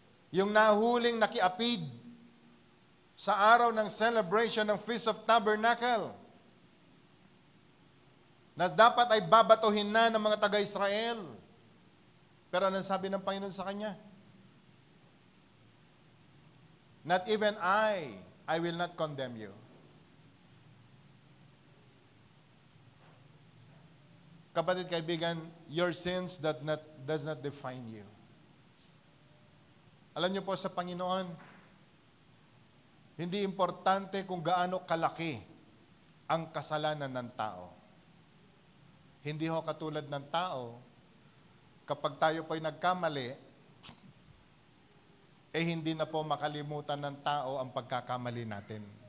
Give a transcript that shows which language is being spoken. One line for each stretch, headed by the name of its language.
Filipino: Yung nahuling nakiapid sa araw ng celebration ng Feast of Tabernacle, na dapat ay babatuhin na ng mga taga-Israel. Pero anong sabi ng Panginoon sa kanya?
English: Not even I will not condemn you.
Filipino: Kapatid, kaibigan,
English: your sins does not define you.
Filipino: Alam niyo po sa Panginoon, hindi importante kung gaano kalaki ang kasalanan ng tao. Hindi ho katulad ng tao, kapag tayo po'y nagkamali, hindi na po makalimutan ng tao ang pagkakamali natin.